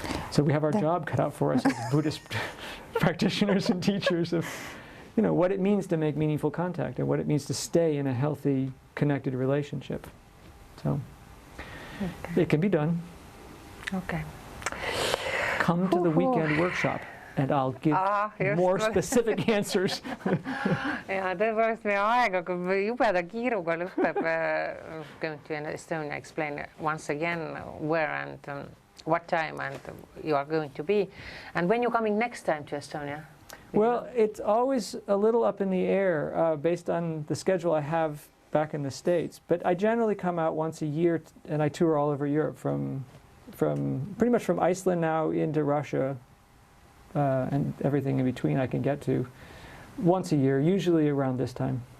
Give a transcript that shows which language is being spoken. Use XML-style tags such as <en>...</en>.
<en>So we have our job cut out for us as Buddhist practitioners and teachers of, what it means to make meaningful contact and what it means to stay in a healthy, connected relationship. So it can be done. Okay. Come to the weekend workshop and I'll give more specific answers.</en> <et>ja tõepoolest meie aeg hakkab jubeda kiiruga lõpeb.</et> <en>Going to Estonia, explain once again where and what time and you are going to be. And when you're coming next time to Estonia? Well, it's always a little up in the air based on the schedule I have back in the States. But I generally come out once a year and I tour all over Europe from pretty much from Iceland now into Russia and everything in between I can get to once a year, usually around this time.</en>